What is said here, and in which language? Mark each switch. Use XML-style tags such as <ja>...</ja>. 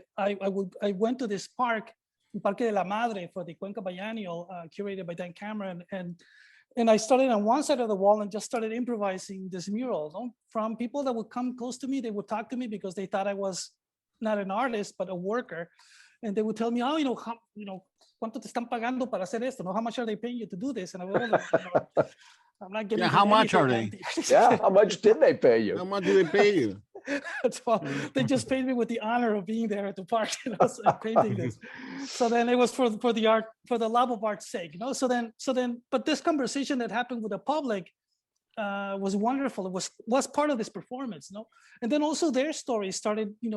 <en>I went to this park, Parque de la Madre, for the Cuenca Biennial, curated by Dan Cameron, and I started on one side of the wall and just started improvising this mural. From people that would come close to me, they would talk to me because they thought I was not an artist, but a worker. And they would tell me,</en> <es>¿cuánto te están pagando para hacer esto?</es> <en>How much are they paying you to do this? And I was like, I'm not getting how much are they? Yeah, how much did they pay you? How much do they pay you? Well, they just paid me with the honor of being there at the park, painting this. So then it was for the art, for the love of art's sake, So then, but this conversation that happened with the public was wonderful. It was part of this performance, And then also their stories started,</en>